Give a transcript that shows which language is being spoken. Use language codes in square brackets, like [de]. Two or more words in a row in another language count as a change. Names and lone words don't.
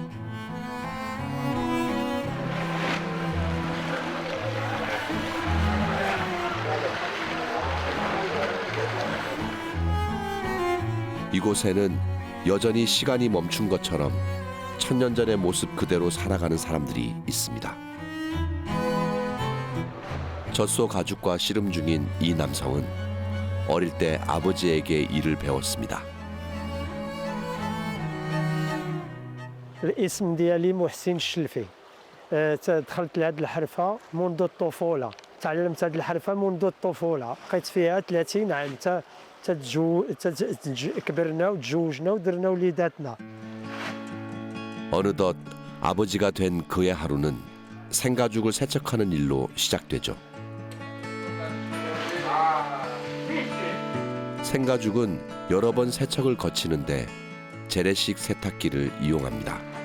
[ko] 이곳에는 여전히 시간이 멈춘 것처럼 천년 전의 모습 그대로 살아가는 사람들이 있습니다. 젖소 가죽과 씨름 중인 이 남성은 어릴 때 아버지에게 일을 배웠습니다. [ar] الاسم ديالي محسن الشلفي. دخلت لهذه الحرفة منذ الطفولة. تعلمت هذه الحرفة منذ الطفولة. بقيت فيها 30 عام كبرنا وتزوجنا ودرنا وليداتنا. [ko] 어느덧 아버지가 된 그의 하루는 생가죽을 세척하는 일로 시작되죠. 생가죽은 여러 번 세척을 거치는데 재래식 세탁기를 이용합니다.